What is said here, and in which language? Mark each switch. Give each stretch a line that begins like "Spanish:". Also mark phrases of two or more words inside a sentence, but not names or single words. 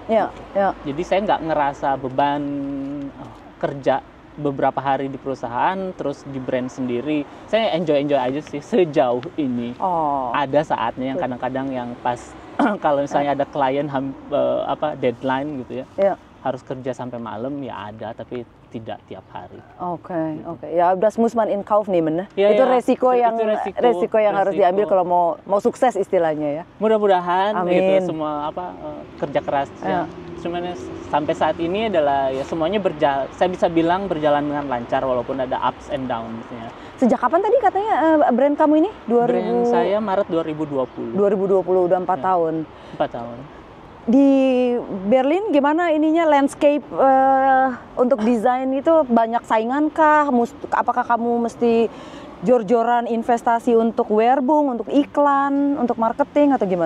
Indonesian: Jadi saya nggak ngerasa beban kerja beberapa hari di perusahaan, terus di brand sendiri. Saya enjoy aja sih sejauh ini. Ada saatnya yang kadang-kadang yang pas kalau misalnya ada klien deadline gitu ya, harus kerja sampai malam ya ada, tapi tidak tiap hari. Oke.
German: Ya das muss man in Kauf nehmen.
Indonesian: Itu resiko yang harus diambil kalau mau sukses istilahnya ya. Mudah-mudahan gitu semua kerja keras sebenarnya sampai saat ini adalah ya semuanya saya bisa bilang berjalan dengan lancar walaupun ada
English: ups and downs-
Indonesian: nya. Sejak kapan tadi katanya brand kamu ini? Brand saya Maret 2020. 2020 udah 4 tahun. 4 tahun. Di Berlin gimana ininya landscape untuk desain itu banyak saingan kah? Apakah kamu mesti jor-joran investasi untuk werbung, untuk iklan, untuk marketing atau gimana?